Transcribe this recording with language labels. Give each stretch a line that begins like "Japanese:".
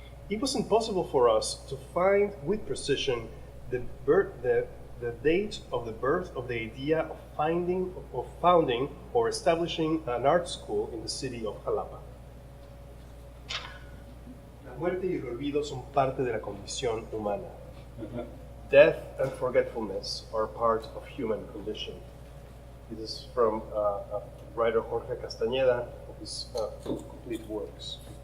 English: It was impossible for us to find with precision the date of the birth of the idea of founding or establishing an art school in the city of Jalapa.
Spanish: La muerte y el olvido son parte de la condición humana.
English: Death and forgetfulness are part of human condition. This is from writer Jorge Castañeda of his complete works.